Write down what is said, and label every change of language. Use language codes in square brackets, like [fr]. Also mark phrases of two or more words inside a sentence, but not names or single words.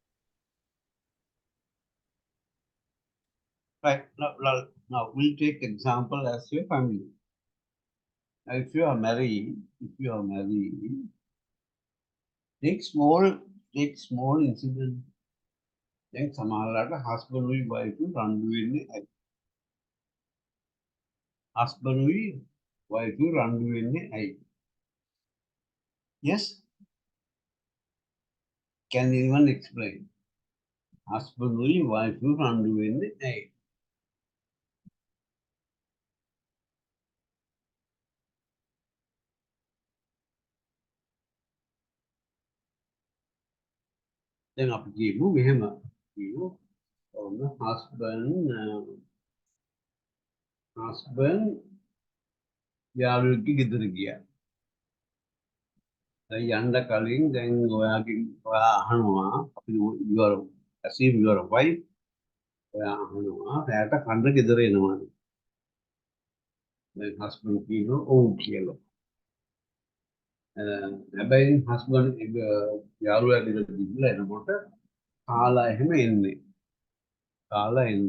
[en] Right. Now we'll take example as your family. Now, if you are married, take small incident. [si] Then සමහරවිට [en] husband and wife [si] රණ්ඩු වෙන්නේ ඇයි? [en] Husband and wife [si] රණ්ඩු වෙන්නේ ඇයි? [en] Yes? Can anyone explain? husband will wife will run in the night. Then up to [si] මෙහෙම කියමු husband යාළුවෙක්ගේ ගෙදර ගියා. දැන් යන්න කලින් දැන් ඔයා අහනවා අපි [en] assume you are a wife. [si] ඔයා අහනවා රැට කන්න ගෙදර එනවද? දැන් husband කියනවා ඔව් කියලා. හැබැයි husband යාළුවා ගෙදර ගිහිල්ලා එනකොට කාලා එහෙම එන්නේ. කාලා එන්නේ.